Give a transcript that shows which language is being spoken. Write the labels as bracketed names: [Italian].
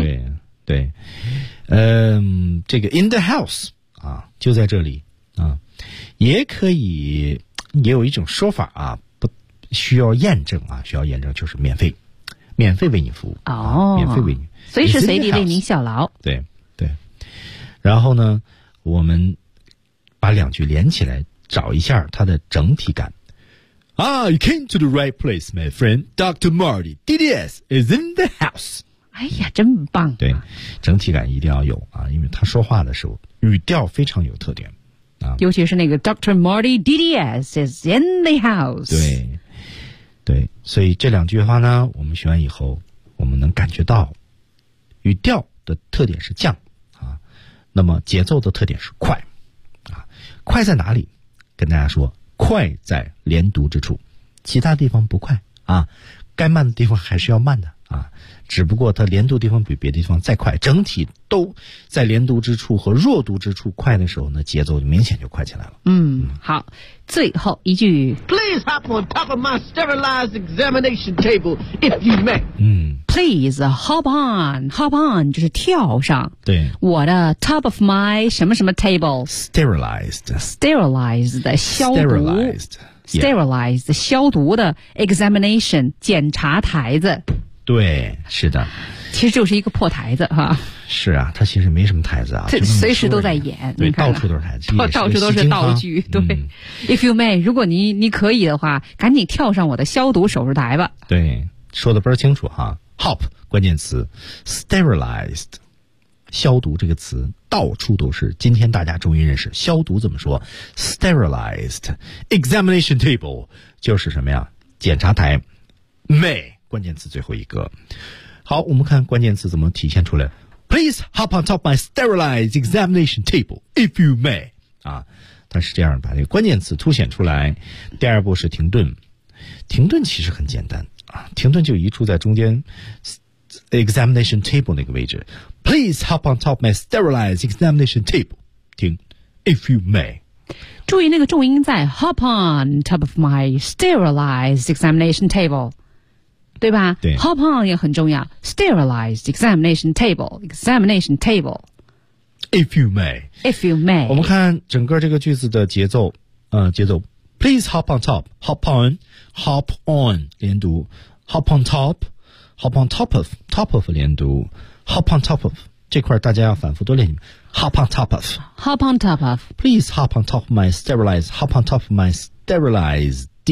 [Chinese] 对对，这个 in the house 啊，就在这里啊，也可以，也有一种说法啊。需要验证啊，需要验证就是免费，免费为你服务哦、啊，免费为你，随时随地为您效劳。对对，然后呢，我们把两句连起来，找一下它的整体感。 [English] Ah, you came to the right place, my friend. Dr. Marty DDS is in the house. [Chinese] 哎呀，真棒、啊！对，整体感一定要有啊，因为他说话的时候语调非常有特点啊，尤其是那个 Dr. [English] Marty DDS is in the house。 [Chinese] 对。对，所以这两句话呢，我们学完以后，我们能感觉到语调的特点是降啊，那么节奏的特点是快啊，快在哪里？跟大家说，快在连读之处，其他地方不快啊，该慢的地方还是要慢的啊，只不过它连读地方比别的地方再快，整体都在连读之处和弱读之处快的时候呢，节奏就明显就快起来了。嗯，好，最后一句 [English] ，Please hop on top of my sterilized examination table if you may。 [Chinese] 嗯， [English] Please hop on [Chinese] 就是跳上。对，我的 [English] top of my [Chinese] 什么什么 table，sterilized 的消毒。 [English] Sterilized [Chinese] 消毒的 examination 检查台子。对，是的，其实就是一个破台子哈。是啊，它其实没什么台子啊，随时都在演，对，到处都是台子，到处都是道具。对、嗯、， [English] If you may， [Chinese] 如果你可以的话，赶紧跳上我的消毒手术台吧。对，说的倍儿清楚哈。 Hop 关键词 ，sterilized， 消毒这个词到处都是。今天大家终于认识消毒怎么说 ， [English] sterilized examination table [Chinese] 就是什么呀？检查台 ，may。关键词最后一个，好，我们看关键词怎么体现出来。 [English] Please hop on top my sterilized examination table, if you may. [Chinese] 啊，它是这样把这个关键词凸显出来。第二步是停顿，停顿其实很简单啊，停顿就移出在中间 examination table 那个位置。 [English] Please hop on top my sterilized examination table. [Chinese] 停 ， [English] if you may。 [Chinese] 注意那个重音在 [English] hop on top of my sterilized examination table。 [Chinese] 对吧？对 [English] ，hop on [Chinese] 也很重要。 [English] Sterilized examination table, examination table. If you may, if you may. [Chinese] 我们看整个这个句子的节奏，节奏。 [English] Please hop on top, hop on, [Chinese] hop on 连读。 [English] Hop on top, hop on top of [Chinese] 连读。 [English] Hop on top of [Chinese] 这块大家要反复多练。 [English] Hop on top of, hop on top of. Please hop on top of my sterilized, hop on top of my sterilized.